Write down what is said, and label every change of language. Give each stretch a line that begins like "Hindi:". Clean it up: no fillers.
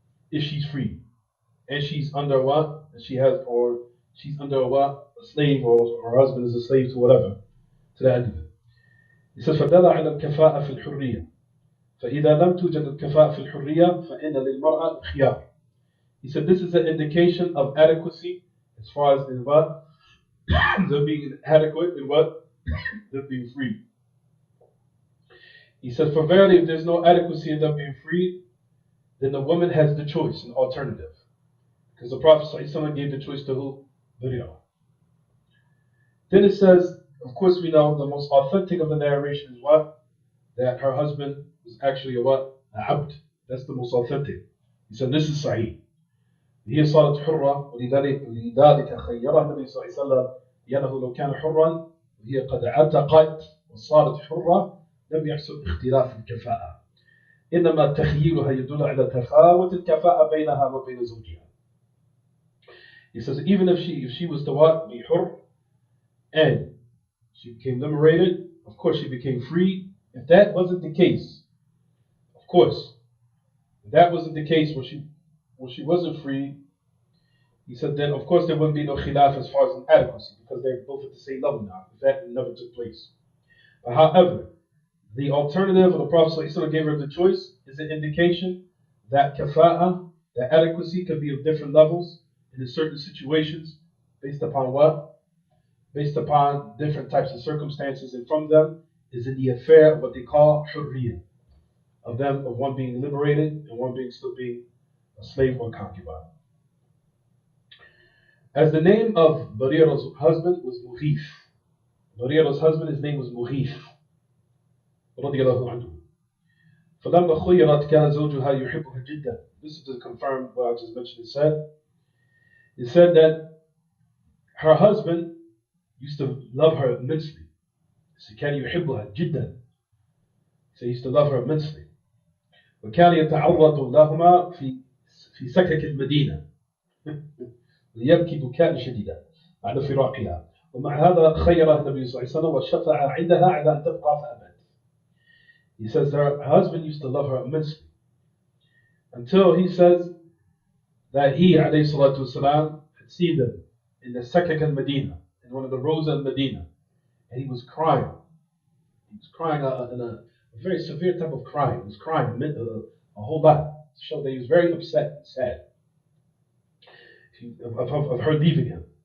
English: If she's free, and she's under what? She's under what? A slave, or her husband is a slave to whatever. To the end of it. He says,
Arabic: فدل على الكفاءة في الحرية. فإذا لم توجد الكفاءة في الحرية فإن للمرأة الخيار.
English: He said this is an indication of adequacy as far as in what? Them being adequate in what? Them being free. He said, for verily if there's no adequacy in them being free, then the woman has the choice, an alternative. Because the Prophet ﷺ gave the choice to who? Barira. Then it says, of course we know the most authentic of the narration is what? That her husband was actually a what? A abd. That's the most authentic. He said this is sahih.
Arabic: هي صارت حرة ولذلك خيرها النبي صلى الله عليه وسلم لأنه لو كان حرا وهي قد عتقت وصارت حرة لم يحصل اختلاف الكفاءة. إنما تخييرها يدل على تفاوت الكفاءة بينها وبين زوجها.
English: He says even if she was to what? Be hur, and she became liberated, of course she became free. If that wasn't the case, of course, if that wasn't the case when she wasn't free, he said then of course there wouldn't be no khilaf as far as inadequacy because they're both at the same level now. That never took place. But however, the alternative of the Prophet ﷺ gave her the choice is an indication that kafa'ah, that adequacy can be of different levels in certain situations based upon what? Based upon different types of circumstances, and from them is in the affair of what they call hurriya, of one being liberated and one being still being a slave or concubine. As the name of Barira's husband was Mughith. Barira's husband, his name was Mughith.
Arabic: رضي الله عنه. فلما خيرت كان زوجها يحبها جدا.
English: This is to confirm what I just mentioned. It said that her husband used to love her immensely. So
Arabic: كان يحبها جدا.
English: So he used to love her immensely.
Arabic: وكان يتعرض لهما في سكك المدينة ليبكي بكاء شديدا بعد فراقها. ومع هذا خيرها النبي صلى الله عليه وسلم وشفع عندها على أن تبقى فأبت.
English: He says her husband used to love her immensely until he says that he
Arabic: عليه الصلاة والسلام
English: had seen them in the Sakak al-Medina, in one of the roads of Medina, and he was crying. He was crying in a very severe type of crying. He was crying a whole lot to show that he was very upset and sad of her leaving him.